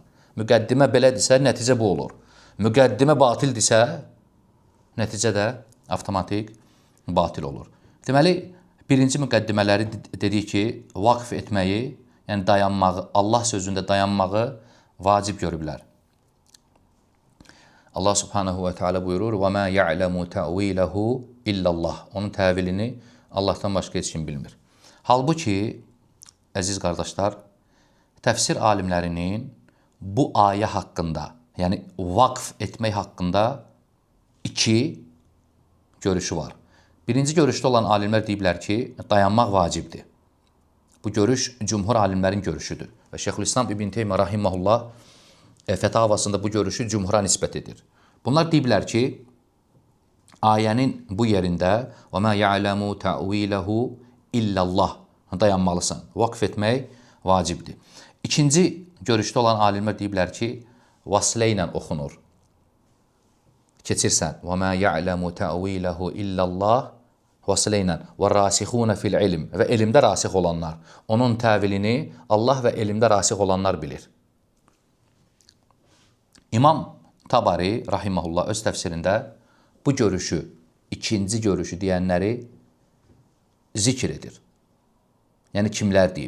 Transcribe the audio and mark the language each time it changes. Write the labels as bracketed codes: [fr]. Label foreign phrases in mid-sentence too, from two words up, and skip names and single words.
[az] Müqəddimə belədirsə, nəticə bu olur. Müqəddimə batildirsə, nəticə də avtomatik batil olur. Deməli, birinci müqəddimələri dedik ki, vaqf etməyi, yəni dayanmağı, Allah sözündə dayanmağı vacib görüblər. Allah [ar] سبحانه وتعالى [az] buyurur, [ar] وَمَا يَعْلَمُ تَعْوِيلَهُ إِلَّا اللّٰهِ [az] Onun təvilini Allahdan başqa heç kim bilmir. Halbuki, əziz qardaşlar, təfsir alimlərinin bu ayə haqqında, yəni vaqf etmək haqqında iki görüşü var. Birinci görüşdə olan alimlər deyiblər ki, dayanmaq vacibdir. Bu görüş cümhur alimlərin görüşüdür. Və Şeyxülislam İbn Teymiyyə rahimehullah fətavasında bu görüşü cümhura nisbət edir. Bunlar deyiblər ki, ayənin bu yerində [ar] وَمَا يَعْلَمُ تَعْوِيلَهُ إِلَّا اللّٰهِ [az] dayanmalısan. Vaqf etmək vacibdir. İkinci görüşdə olan alimlər deyiblər ki, vaslə ilə oxunur. Keçirsən. [ar] وَمَا يَعْلَمُ تَعْوِيلَهُ إِلَّا اللّٰهِ [az] vaslə ilə [ar] وَالرَّاسِخُونَ فِي الْعِلْمِ [az] və elmdə rasix olanlar. Onun təvilini Allah və elmdə rasix olanlar bilir. İmam Tabari rahimehullah öz təfsirində bu görüşü, ikinci görüşü deyənləri zikr edir. Yəni kimlər deyib?